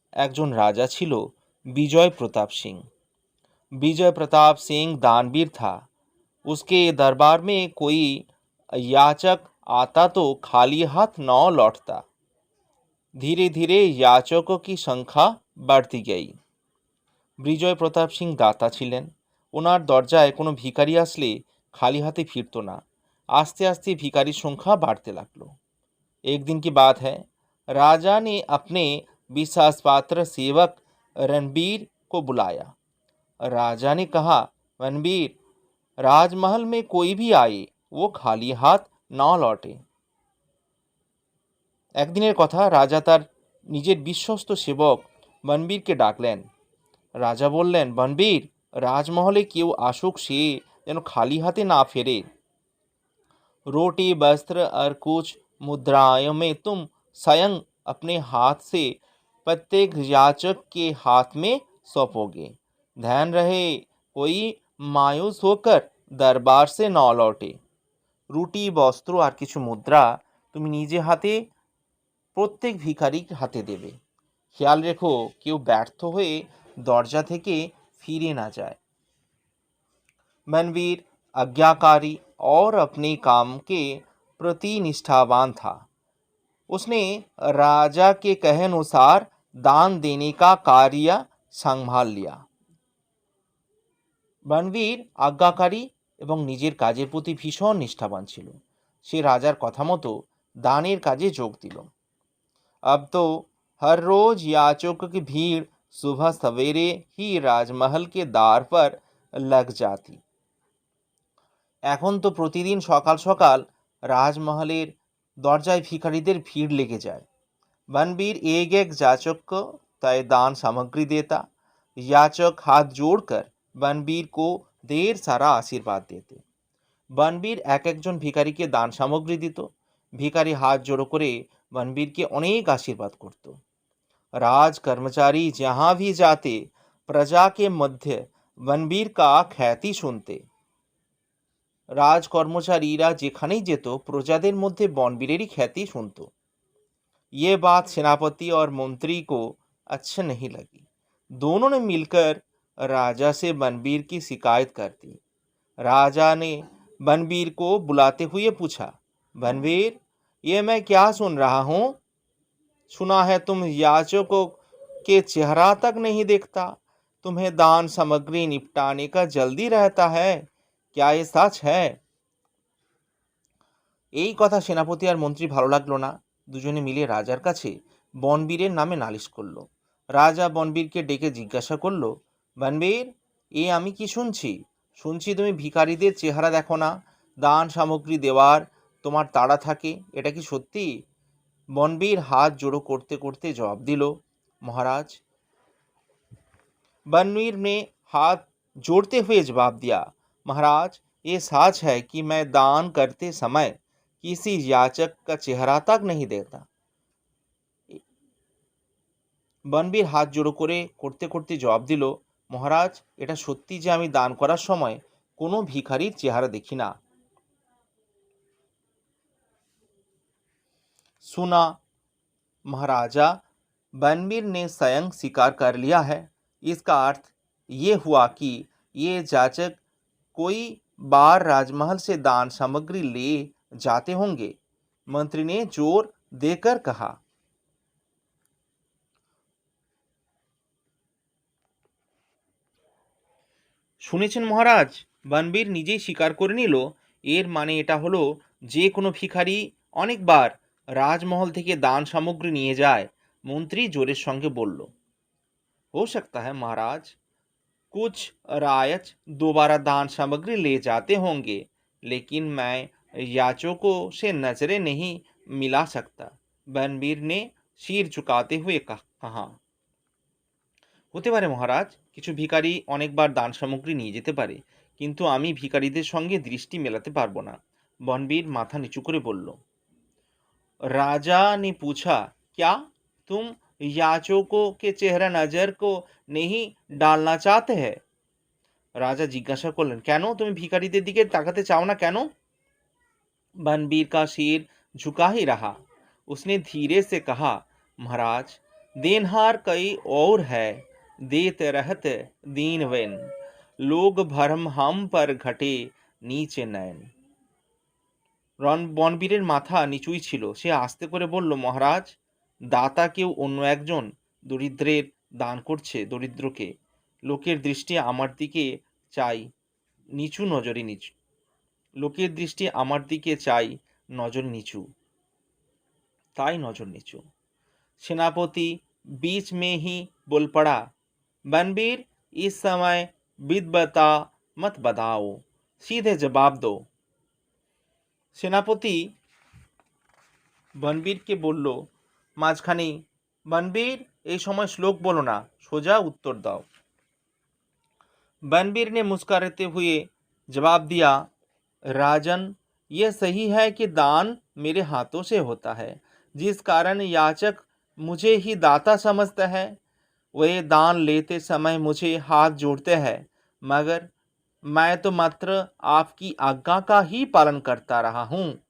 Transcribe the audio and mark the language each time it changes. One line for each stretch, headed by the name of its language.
Bangla: একজন রাজা ছিল, विजय प्रताप सिंह।
Hindi: विजय प्रताप सिंह दानवीर था। उसके दरबार में कोई याचक आता तो खाली हाथ न लौटता। धीरे धीरे याचकों की संख्या बढ़ती गई।
Bangla: বিজয় প্রতাপ সিং দাতা ছিলেন। ওনার দরজায় কোনো ভিখারি আসলে খালি হাতে ফিরতো না। आस्ते आस्ते भिखारी संख्या बढ़ते लगलो।
Hindi: एक दिन की बात है, राजा ने अपने विश्वास पात्र सेवक रणबीर को बुलाया। राजा ने कहा, रणबीर, राजमहल में कोई भी आए वो खाली हाथ ना लौटे।
Bangla: একদিনের কথা, রাজা তার নিজের বিশ্বস্ত সেবক বনবীরকে ডাকলেন। রাজা বললেন, বনবীর, রাজমহলে কেউ আসুক সে যেন খালি হাতে না ফেরে।
Hindi: रोटी वस्त्र और कुछ मुद्राओं में तुम स्वयं अपने हाथ से प्रत्येक याचक के हाथ में सौंपोगे। ध्यान रहे, कोई मायूस होकर दरबार से न लौटे।
Bangla: রুটি, বস্ত্র আর কিছু মুদ্রা তুমি নিজে হাতে প্রত্যেক ভিখারির হাতে দেবে। খেয়াল রেখো, কেউ ব্যর্থ হয়ে দরজা থেকে ফিরে না যায়।
Hindi: मनवीर आज्ञाकारी और अपने काम के प्रति निष्ठावान था। उसने राजा के कहे अनुसार दान देने का कार्य संभाल लिया।
Bangla: बनवीर आज्ञाकारी এবং নিজের কাজের প্রতি ভীষণ নিষ্ঠাবান ছিল। সে রাজার কথা মতো দানের কাজে যোগ দিল।
Hindi: अब तो हर रोज याचकों की भीड़ सुबह सवेरे ही राजमहल के द्वार पर लग जाती।
Bangla: এখন তো প্রতিদিন সকাল সকাল রাজমহলের দরজায় ভিখারিদের ভিড় লেগে যায়।
Hindi: बनवीर एक एक याचक को तय दान सामग्री देता। याचक हाथ जोड़कर बनवीर को ढेर सारा आशीर्वाद देते।
Bangla: बनवीर এক একজন ভিখারিকে দান সামগ্রী দিত। ভিখারি হাত জোড়ো করে बनवीरকে অনেক আশীর্বাদ করত।
Hindi: राज कर्मचारी जहाँ भी जाते प्रजा के मध्य बनवीर का ख्याति सुनते।
Bangla: রাজ কর্মচারীরা যেখানেই যেত প্রজাদের মধ্যে বনবীরেরই খ্যাতি শুনত।
Hindi: ये बात सेनापति और मंत्री को अच्छा नहीं लगी। दोनों ने मिलकर राजा से बनबीर की शिकायत कर दी। राजा ने बनबीर को बुलाते हुए पूछा, बनबीर, ये मैं क्या सुन रहा हूँ? सुना है तुम याचकों के चेहरा तक नहीं देखता, तुम्हें दान सामग्री निपटाने का जल्दी रहता है, क्या ये सच है?
Bangla: এই কথা সেনাপতি আর মন্ত্রী ভালো লাগলো না। দুজনে মিলে রাজার কাছে বনবীরের নামে নালিশ করলো। রাজা বনবীরকে ডেকে জিজ্ঞাসা করলো, বনবীর, এ আমি কি শুনছি? শুনছি তুমি ভিখারিদের চেহারা দেখো না, দান সামগ্রী দেওয়ার তোমার তাড়া থাকে, এটা কি সত্যি? বনবীর হাত জোড়ো করতে করতে জবাব দিল, মহারাজ।
Hindi: बनवीर ने हाथ जोड़ते हुए जवाब दिया, महाराज, ये सच है कि मैं दान करते समय किसी याचक का चेहरा तक नहीं देखता।
Bangla: बनवीर हाथ জোড়ো করে করতে করতে জবাব দিল, মহারাজ, এটা সত্যি যে আমি দান করার সময় কোনো ভিখারির চেহারা দেখি না।
Hindi: सुना, महाराजा, बनवीर ने स्वयं स्वीकार कर लिया है। इसका अर्थ ये हुआ कि ये जाचक कोई बार राजमहल से दान सामग्री ले जाते होंगे। मंत्री ने जोर देकर कहा।
Bangla: শুনেছেন মহারাজ, বনবীর নিজেই স্বীকার করে নিল। এর মানে এটা হলো যে কোনো ভিখারি অনেকবার রাজমহল থেকে দান সামগ্রী নিয়ে যায়। মন্ত্রী জোরের সঙ্গে বলল,
Hindi: हो सकता है महाराज, कुछ रायच दोबारा दान सामग्री ले जाते होंगे, लेकिन मैं याचकों से नजरें नहीं मिला सकता। बनबीर ने सिर झुकाते हुए कहा।
Bangla: হতে পারে মহারাজ, কিছু ভিখারি অনেকবার দান সামগ্রী নিয়ে যেতে পারে, কিন্তু আমি ভিখারিদের সঙ্গে দৃষ্টি মেলাতে পারবো না। বনবীর মাথা নিচু করে বলল।
Hindi: राजा ने पूछा, क्या तुम याचकों के चेहरा नजर को नहीं डालना चाहते हैं।
Bangla: রাজা জিজ্ঞাসা করলেন, কেন তুমি ভিখারিদের দিকে তাকাতে চাও না কেন?
Hindi: बनबीर का सिर झुका ही रहा। उसने धीरे से कहा, महाराज, देनहार कई और है, देते रहते दीनवेन, लोग भरम हम पर घटे नीचे नयन।
Bangla: বনবীরের মাথা নিচুই ছিল। সে আস্তে করে বলল, মহারাজ, দাতা কেউ অন্য একজন দরিদ্রের দান করছে দরিদ্রকে। লোকের দৃষ্টি আমার দিকে চাই নিচু নজরে নিচু লোকের দৃষ্টি আমার দিকে চাই নজর নিচু, তাই নজর নিচু।
Hindi: सेनापति बीच में ही बोल पड़ा, बनबीर, इस समय विद्वता मत बताओ, सीधे जवाब दो।
Bangla: সেনাপতি বনবীরকে বলল মাঝখানেই, বনবীর, এই সময় শ্লোক বলো না, সোজা উত্তর দাও।
Hindi: बनबीर ने मुस्कुराते हुए जवाब दिया, राजन, यह सही है कि दान मेरे हाथों से होता है, जिस कारण याचक मुझे ही दाता समझता है। वे दान लेते समय मुझे हाथ जोड़ते हैं, मगर मैं तो मात्र आपकी आज्ञा का ही पालन करता रहा हूँ।